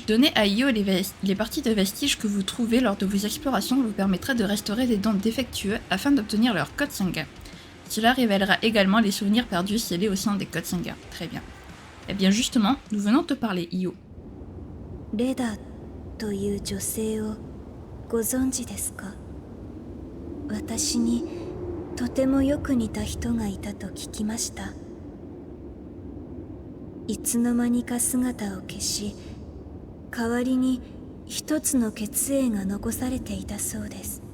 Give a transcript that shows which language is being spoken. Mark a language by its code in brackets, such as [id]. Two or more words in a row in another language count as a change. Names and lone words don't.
[fr] Donnez à Io les parties de vestiges que vous trouvez lors de vos explorations vous permettra de restaurer des dons défectueux afin d'obtenir leur code sanguin. Cela révélera également les souvenirs perdus scellés au sein des codes sanguins. Très bien. Eh bien justement, nous venons te parler, Io. [ja] Reda という女性をご存知ですか？私にとてもよく似た人がいたと聞きました。いつの間にか姿を消し、代わりに一つの血縁が残されていたそうです。